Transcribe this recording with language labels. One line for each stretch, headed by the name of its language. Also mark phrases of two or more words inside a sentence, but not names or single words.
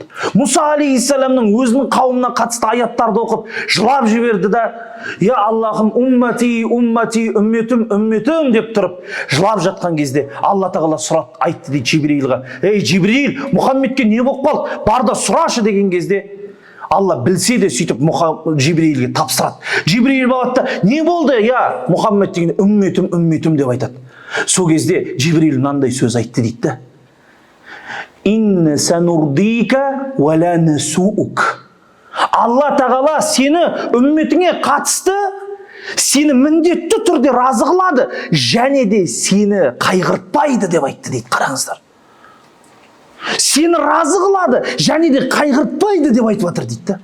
Kazakh: Мұса алейхиссаламның өзінің қауымына қатысты аяттарды оқып, жылап жіберді да, я Аллахым,
Arabic: أمتي أمتي,
Kazakh: үмметім, үмметім деп тұрып, жылап жатқан кезде Алла тағала сұрап айтты дейді Жибрилға. Ей Жибрил, Мұхаммедке не болып қалды? Бар да сұрашы деген кезде, Алла білсе де сөйтіп Жибрилге тапсырады. Жибрил болады да, не болды? Я Мұхаммед деген үмметім, үмметім деп айтады. Сол кезде Жибрил мынандай сөз айтты дейді.
Arabic: إنا سنرضيك ولا نسوءك.
Kazakh: Алла тағала сені үмметіңе қатысты сені міндетті түрде разы қылады, және де сені қайғыртпайды деп айтты дейді. Қараңыздар. Сені разы қылады, және де қайғыртпайды деп айтып жатыр дейді.